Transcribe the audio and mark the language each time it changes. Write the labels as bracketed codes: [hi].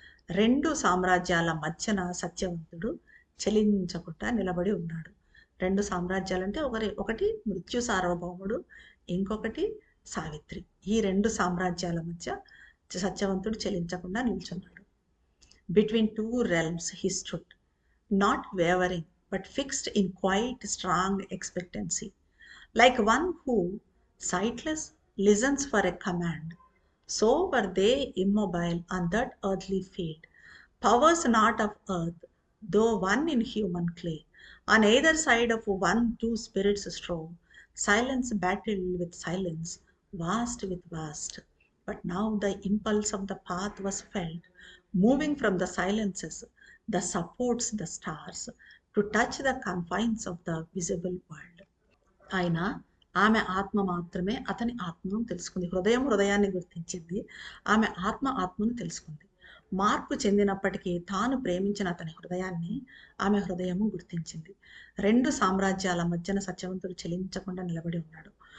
[te] రెండు సామ్రాజ్యాల మధ్యన సత్యవంతుడు చలించకుండా నిలబడి ఉన్నాడు. 2 సామ్రాజ్యాలంటే ఒకటి మృత్యు సార్వభౌముడు, ఇంకొకటి సావిత్రి. ఈ 2 సామ్రాజ్యాల మధ్య సత్యవంతుడు చెలించకుండా నిల్చున్నాడు. [en] Between 2 realms he stood, not wavering, but fixed in quiet, strong expectancy, like one who, sightless, listens for a command. So were they immobile on that earthly field, powers not of earth, though one in human clay. On either side of one, 2 spirits strove. Silence battled with silence, vast with vast. But now the impulse of the path was felt, moving from the silences, the supports, the stars, to touch the confines of the visible world. [te] ఆయన ఆమె ఆత్మ మాత్రమే అతని ఆత్మను తెలుసుకుంది. హృదయాన్ని గుర్తించింది. ఆమె ఆత్మను తెలుసుకుంది. మార్పు చెందినప్పటికీ తాను ప్రేమించిన అతని హృదయాన్ని ఆమె హృదయము గుర్తించింది. 2 సామ్రాజ్యాల మధ్యన సత్యవంతుడు చెలించకుండా నిలబడి ఉన్నాడు.